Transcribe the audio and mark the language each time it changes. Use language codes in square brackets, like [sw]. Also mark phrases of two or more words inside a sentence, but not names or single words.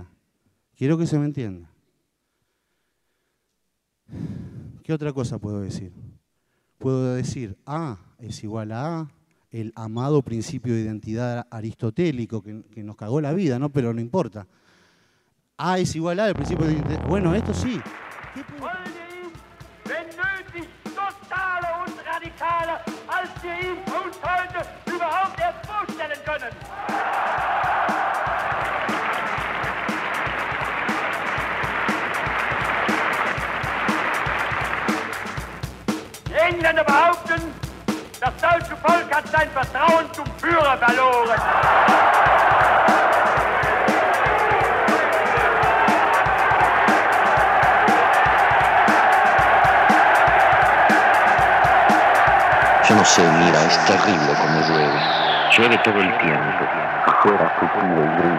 [es] ¿Qué otra cosa puedo decir? Puedo decir A es igual a A, el amado principio de identidad aristotélico que nos cagó la vida, ¿no? Pero no importa. A es igual a el principio de identidad. Bueno, esto sí. ¿Qué puedo... [de] wenn nötig, totaler und radikaler, als wir ihn uns heute überhaupt erst vorstellen können. Die Engländer behaupten, das deutsche Volk hat sein Vertrauen zum Führer verloren. [es] Yo no sé, mira, es terrible como llueve. Llueve todo el tiempo. Afuera tupido y gris.